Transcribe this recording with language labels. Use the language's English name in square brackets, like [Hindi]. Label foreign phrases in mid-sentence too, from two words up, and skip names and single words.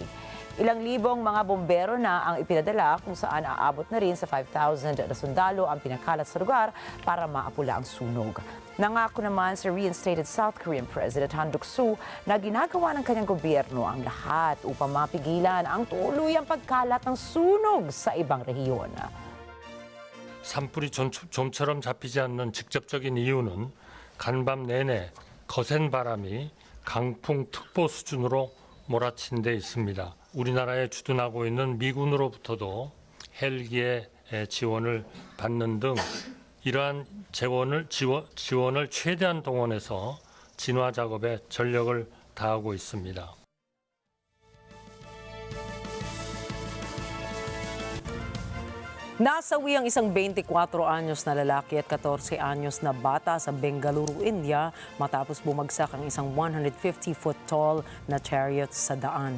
[Filipino] Ilang libong mga bombero na ang ipinadala kung saan aabot na rin sa 5,000 na sundalo ang pinakalat sa lugar para maapula ang sunog. Nangako naman si [English] reinstated South Korean President [Filipino] Han Duck-soo na ginagawa ng kanyang gobyerno ang lahat upang mapigilan ang tuluyang pagkalat ng sunog sa ibang rehiyon. [Korean] 산불이 좀처럼 잡히지 않는 직접적인 이유는 간밤 내내 거센 바람이 강풍특보 수준으로 몰아친 데 있습니다. 우리나라에 주둔하고 있는 미군으로부터도 헬기의 지원을 받는 등 이러한 지원을 최대한 동원해서 진화 작업에 전력을 다하고 있습니다. [Filipino] Nasawi ang isang 24 anyos na lalaki at 14 anyos na bata sa Bengaluru, India matapos bumagsak ang isang [English] 150-foot tall [Filipino] na chariot sa daan.